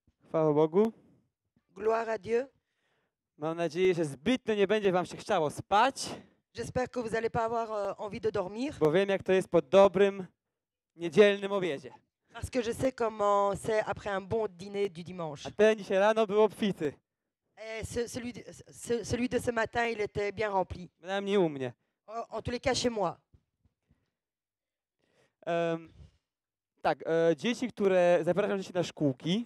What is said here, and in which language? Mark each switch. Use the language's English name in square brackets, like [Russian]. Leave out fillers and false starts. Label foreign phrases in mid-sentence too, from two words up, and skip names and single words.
[Polish] Chwała Bogu. [French] Gloire à Dieu. [Polish] Mam nadzieję, że zbytnio nie będzie wam się chciało spać, [French] J'espère que vous n'allez pas avoir envie de dormir, [Polish] bo wiem, jak to jest po dobrym, niedzielnym obiedzie. [French] parce que je sais comment c'est après un bon dîner du dimanche. [Polish] A ten dzisiaj rano był obfity. [French] Et celui de ce matin, il était bien rempli. [Polish] Przynajmniej u mnie. [French] En tous les cas, chez moi. [Polish] Dzieci, które zapraszam dzieci na szkółki,